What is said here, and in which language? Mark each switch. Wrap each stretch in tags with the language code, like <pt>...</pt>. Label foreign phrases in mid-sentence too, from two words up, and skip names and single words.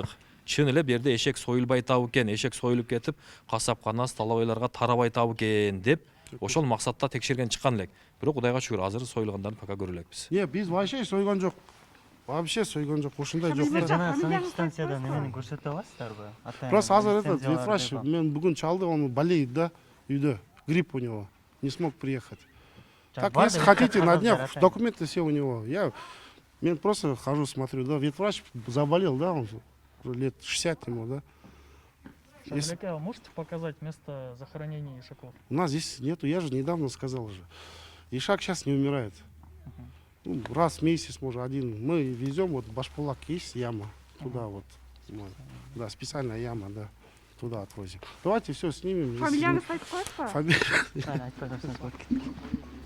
<ky>Чын эле бу жерде эшек союлбай табы экен, эшек союлуп кетип, касапкана, столовойлорго тарабай табы экен деп, ошол максатта текшерген чыккан элек. Бирок Кудайга шүгүр, азыр союлгандарын пока көрө элекпиз. Биз вообще сойгон жок. Вообще сойгон жок, ушундай жок. Жана санэпидстанциядан эмени көрсөтө аласыздарбы?</ky> <ru>Просто азыр этот ветврач,</ru> <ky>мен бүгүн чалды,</ky> <ru>он болеет, да, үйдө. Грипп у него, не смог приехать. Так, если хотите, на днях документы все у него. Мен просто хожу, смотрю, да, ветврач заболел, да, он уже лет 60 ему, да. Если- Шадыляке, а можете показать место захоронения ишаков? У нас здесь нету, я же недавно сказал уже. Ишак сейчас не умирает. Ну, раз в месяц, может, один. Мы везем, вот Башпулак есть яма, туда вот. Да, специальная яма, да. Туда отвозим. Давайте все снимем.</ru> <ky>Фамилияңызды айтып коесузбу? Фамилия. айтпай коюрсуңуз болот.</ky>